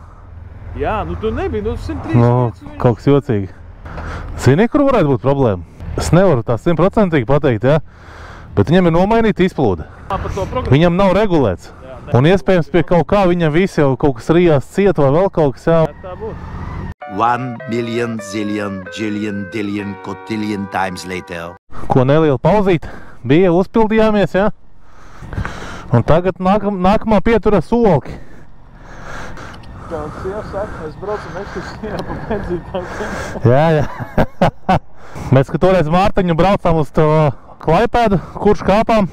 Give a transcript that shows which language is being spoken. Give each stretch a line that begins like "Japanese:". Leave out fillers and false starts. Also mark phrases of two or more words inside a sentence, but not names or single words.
Latvian: Jā, nu tur nebija, nu 135. Nu, kaut kas jocīgi. Zini, kur varētu būt problēma? Es nevaru tā 100% pateikt, jā. Bet viņam ir nomainīta izplūde. Viņam nav regulēts. Un iespējams pie kaut kā viņam visi jau kaut kas rijās ciet vai vēl kaut kas, jā. Tā būtu.
English: 1 million, zillion, jillion, dillion, cotillion times later.
Latvian: Ko neliela pauzīt. Bija, uzpildījāmies, jā. Un tagad nākamā pietura solki. Kā un sieva saka, mēs braucam ekskursijā pa benzīntākiem. Jā. Mēs, ka toreiz Mārtiņu braucām uz to Klaipēdu, kurš kāpām.